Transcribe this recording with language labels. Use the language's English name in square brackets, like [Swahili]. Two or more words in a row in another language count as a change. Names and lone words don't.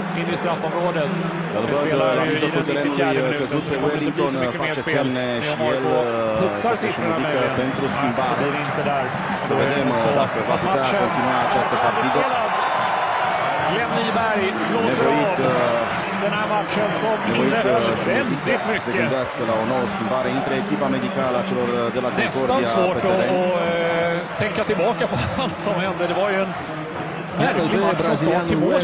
[Romanian] Îl văd la mijlocul terenului căzut pe Wellington, face semne și el își ridică pentru schimbare. Să vedem dacă va putea continua această partidă. Nevoit se gândească la o nouă schimbare. Intră echipa medicală a celor de la Concordia pe teren. [Swedish] Tänka tillbaka på allt som hände. Det var ju en [Romanian] Iată-l pe brazilianul